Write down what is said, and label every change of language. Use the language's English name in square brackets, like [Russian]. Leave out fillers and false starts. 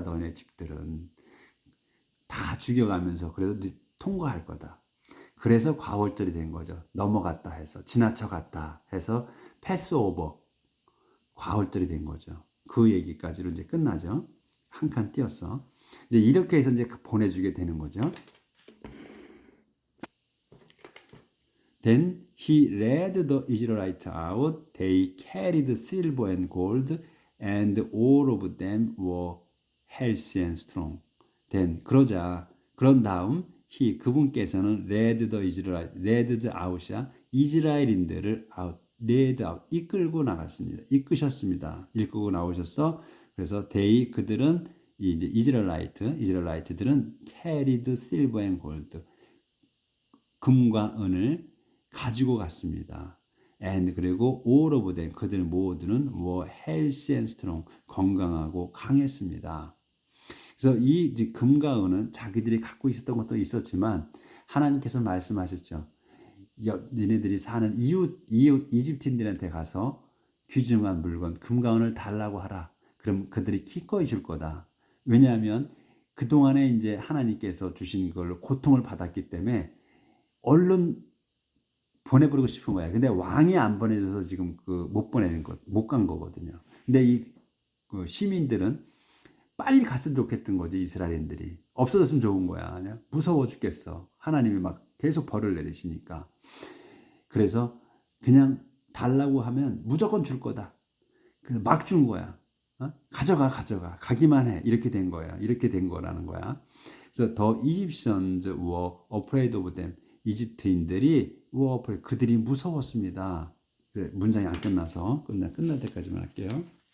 [Korean] 너네 집들은 다 죽여가면서 그래도 통과할 거다. 그래서 과월절이 된 거죠. 넘어갔다 해서 지나쳐갔다 해서 패스오버 과월절이 된 거죠. 그 얘기까지로 이제 끝나죠. 한 칸 띄었어. 이제 이렇게 해서 이제 보내주게 되는 거죠. [English] Then he led the Israelites out. They carried silver and gold, and all of them were healthy and strong. [Korean] Then 그런 다음 그분께서는 led out이야. 이스라엘인들을 [English] led out [Korean] 이끌고 나갔습니다. 이끄셨습니다. 이끌고 나오셨어. 그래서 그들은 이제 이스라엘이트들은 [English] carried silver and gold [Korean] 금과 은을 가지고 갔습니다. [English] and [Korean] 그리고 [English] all of them [Korean] 그들 모두는 [English] were healthy and strong [Korean] 건강하고 강했습니다. 그래서 이 금과 은은 자기들이 갖고 있었던 것도 있었지만 하나님께서 말씀하셨죠. 너네들이 사는 이웃 이집트인들한테 가서 귀중한 물건 금과 은을 달라고 하라. 그럼 그들이 기꺼이 줄 거다. 왜냐하면 그동안에 이제 하나님께서 주신 걸 고통을 받았기 때문에 얼른 보내버리고 싶은 거야. 근데 왕이 안 보내줘서 지금 그 못 보내는 것, 못 간 거거든요. 근데 그 시민들은 빨리 갔으면 좋겠던 거지. 이스라엘인들이 없어졌으면 좋은 거야. 그냥 무서워 죽겠어. 하나님이 막 계속 벌을 내리시니까. 그래서 그냥 달라고 하면 무조건 줄 거다. 그래서 막 준 거야. 가져가, 가져가. 가기만 해. 이렇게 된 거야. 이렇게 된 거라는 거야. 그래서 [English] The Egyptians were afraid of them. [Korean] 이집트인들이 [English] were afraid. [Korean] 그들이 무서웠습니다. 문장이 안 끝나서 끝날 때까지만 할게요.